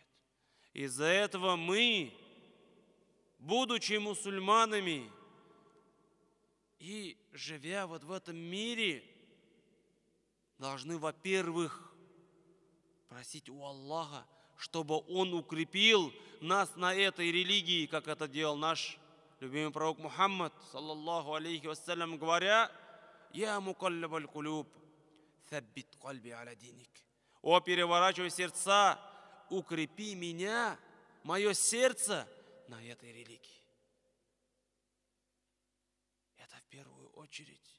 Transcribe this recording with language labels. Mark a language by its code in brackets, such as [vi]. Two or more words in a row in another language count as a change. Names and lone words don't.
[ru] Из-за этого мы, будучи мусульманами и живя вот в этом мире, должны, во-первых, просить у Аллаха, чтобы Он укрепил нас на этой религии, как это делал наш любимый пророк Мухаммад, [ar] صلى الله عليه وسلم, говоря: «يا مقلب القلوب، ثبت قلبي على دينك». [ru] О, переворачивай сердца, укрепи меня, мое сердце на этой религии. Это в первую очередь.